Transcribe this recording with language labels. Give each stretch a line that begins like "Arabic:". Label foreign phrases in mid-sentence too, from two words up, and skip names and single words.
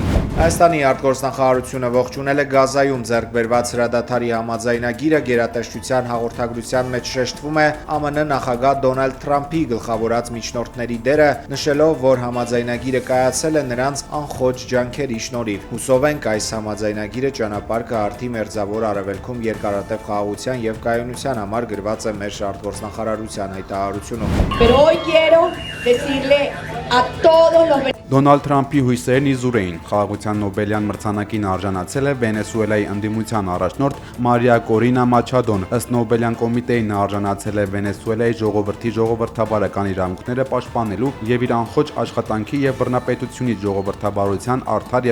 Armenian: Հայաստանի արտգործնախարարությունը ողջունել է Գազայում ձեռք բերված հրադադարի համաձայնագիրը, գերատեսչության հաղորդագրության մեջ շեշտվում է ԱՄՆ նախագահ Դոնալդ Թրամփի գլխավորած միջնորդների դերը, նշելով, որ համաձայնագիրը կայացել է նրանց անխոճ ջանքերի շնորհիվ։ Հուսով ենք այս համաձայնագիրը ճանապարհ կհարթի Մերձավոր Արևելքում երկարատև խաղաղության եւ կայունության համար գրված է մեր արտգործնախարարության հայտարարությունում։
Spanish: Pero hoy quiero decirle a todos los
Armenian: Դոնալդ Թրամփի հույսերն իզուր էին։ Խաղաղության Նոբելյան մրցանակին արժանացել է Վենեսուելայի ընդդիմության առաջնորդ Մարիա Կորինա Մաչադոն։ Ըստ Նոբելյան կոմիտեի նա արժանացել է Վենեսուելայի ժողովրդի ժողովրդավարական իրավունքները պաշտպանելու եւ իր անխոճ աշխատանքի եւ բռնապետությունից ժողովրդավարության արդար